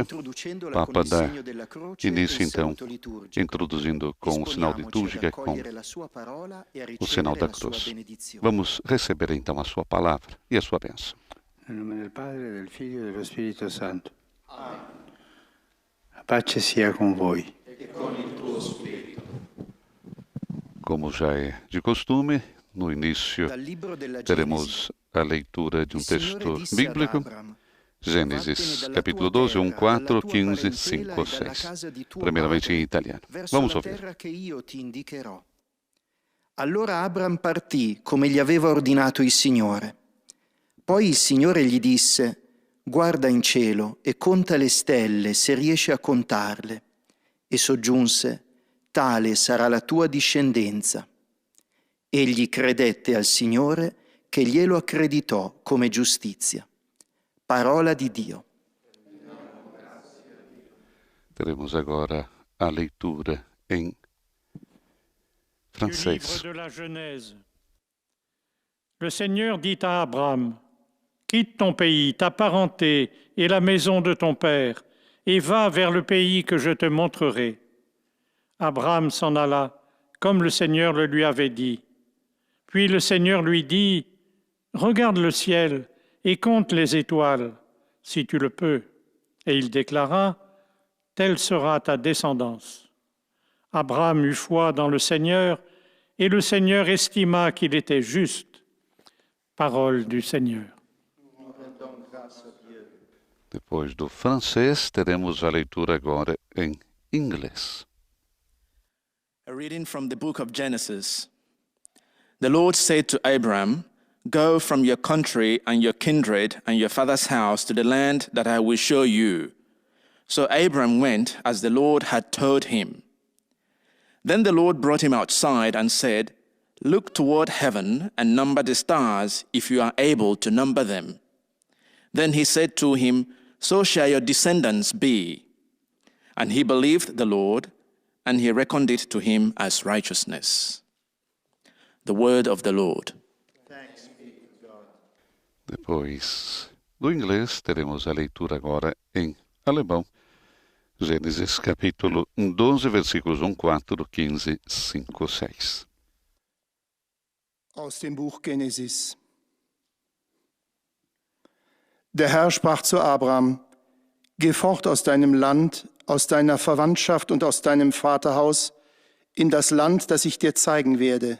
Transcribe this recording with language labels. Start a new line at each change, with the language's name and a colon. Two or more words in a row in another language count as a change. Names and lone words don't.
Portuguese: O Papa dá início, então, introduzindo com o sinal litúrgico, com o sinal da cruz. Vamos receber, então, a sua palavra e a sua bênção. Em nome do Padre, do Filho e do Espírito Santo.
Italian: Amém. A pace sia com voi. E com il tuo spirito.
Portuguese: Como já é de costume, no início teremos a leitura de um texto bíblico, Gênesis, capítulo 12, 1, 4, 15, 5, 6. Primeiramente em italiano. Vamos ouvir.
Italian: Allora Abram partì come gli aveva ordinato il Signore. Poi il Signore gli disse: guarda in cielo e conta le stelle se riesci a contarle. E soggiunse: tale sarà la tua discendenza. Egli credette al Signore che glielo accreditò come giustizia. Parola di Dio.
Portuguese: Teremos agora a leitura em francês.
French: Du livre de la Genèse. Le Seigneur dit à Abraham: quitte ton pays, ta parenté et la maison de ton père, et va vers le pays que je te montrerai. Abraham s'en alla, comme le Seigneur le lui avait dit. Puis le Seigneur lui dit: regarde le ciel et compte les étoiles, si tu le peux. Et il déclara: telle sera ta descendance. Abraham eut foi dans le Seigneur, et le Seigneur estima qu'il était juste. Parole du Seigneur.
Portuguese: Depois do francês, teremos a leitura agora em inglês.
English: A reading from the book of Genesis. The Lord said to Abraham, go from your country and your kindred and your father's house to the land that I will show you. So Abraham went as the Lord had told him. Then the Lord brought him outside and said, look toward heaven and number the stars if you are able to number them. Then he said to him, so shall your descendants be. And he believed the Lord, and he reckoned it to him as righteousness. The word of the Lord. Thanks be to God.
Portuguese: Depois do inglês, teremos a leitura agora em alemão. Gênesis, capítulo 12, versículos 1, 4, 15, 5, 6.
German: Aus dem Buch Genesis. Der Herr sprach zu Abraham: Geh fort aus deinem Land, aus deiner Verwandtschaft und aus deinem Vaterhaus in das Land, das ich dir zeigen werde.